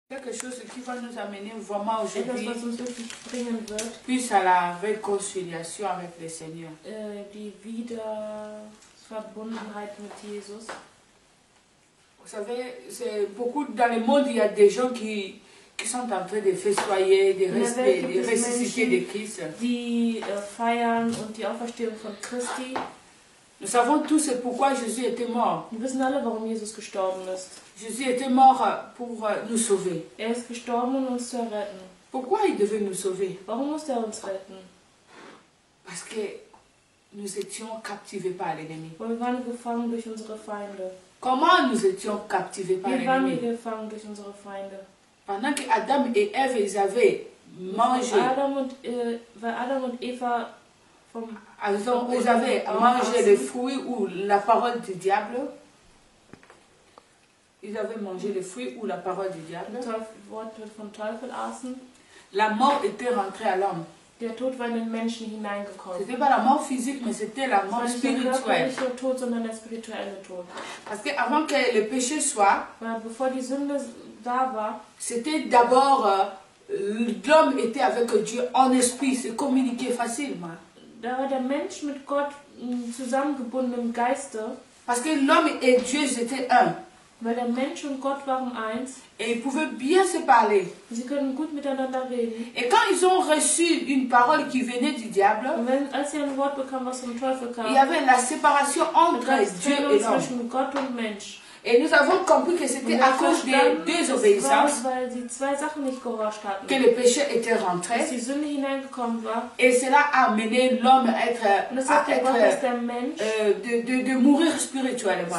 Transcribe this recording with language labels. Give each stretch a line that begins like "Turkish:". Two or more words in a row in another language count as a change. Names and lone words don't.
French: Quelque chose qui va nous amener vraiment aujourd'hui, plus à la réconciliation avec le Seigneur.
German: Die Wiederverbundenheit mit Jesus.
French: Vous savez, c'est beaucoup dans le monde, il y a des gens qui sont en train de festoyer, de ressusciter de Christ.
German: Die feiern und die Auferstehung von Christi.
French: Nous savons tous c'est pourquoi Jésus était mort.
German: Wir wissen alle, warum Jesus gestorben ist.
French: Jésus était mort pour nous sauver.
German: Ist gestorben, um uns zu retten.
French: Pourquoi il devait nous sauver?
German: Warum musste uns retten?
French: Parce que nous étions captivés par l'ennemi.
German: Weil wir waren gefangen durch unsere Feinde.
French: Comment nous étions captivés par l'ennemi?
German: Wir waren gefangen durch unsere Feinde.
French: Pendant que Adam et Ève ils avaient mangé.
German: Weil Adam und Eva
French: ils avaient mangé le fruit ou la parole du diable. Ils avaient mangé le fruit ou la parole du diable. La mort était rentrée à l'homme.
German: Der Tod war in den Menschen hineingekommen.
French: C'était pas la mort physique, mais c'était la mort spirituelle.
German: Nicht der Tod, sondern der spirituelle Tod.
French: Parce que avant que le péché soit,
German: bevor die Sünde da war,
French: c'était d'abord l'homme était avec Dieu en esprit, se communiquait facilement.
German: Da war der Mensch mit Gott zusammengebunden im Geiste.
French: Parce que l'homme et Dieu étaient un.
German: Weil der Mensch und Gott waren eins.
French: Et ils pouvaient bien se parler.
German: Sie können gut miteinander reden.
French: Et quand ils ont reçu une parole qui venait du diable,
German: als sie ein Wort bekamen, was vom Teufel kam,
French: il y avait la séparation entre Dieu et l'homme.
German: Zwischen Gott und Mensch.
French: Et nous avons compris que c'était à cause des deux obéissances que le péché était rentré. Et cela a amené l'homme à de mourir spirituellement.